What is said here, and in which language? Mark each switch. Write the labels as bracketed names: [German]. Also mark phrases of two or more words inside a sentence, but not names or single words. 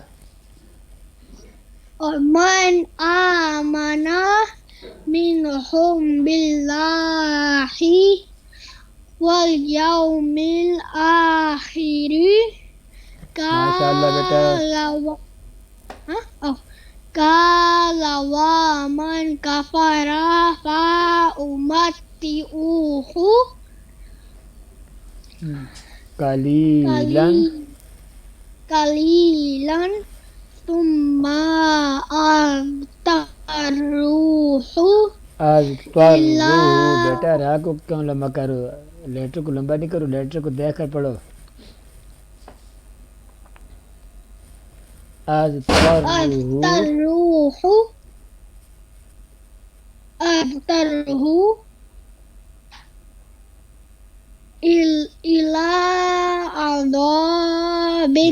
[Arabic] ومن آمن منهم بالله واليوم الآخر [Hindi] माशाअल्लाह बेटा। [Arabic] قال ومن كفر فأمتعه قليلا ثم أضطره [Hindi] बेटा रा को क्यों लंबा करो, लेटर को लंबा नहीं करो, लेटर को देखकर पढ़ो। [Arabic] أضطره أضطره أضطره إلى عذاب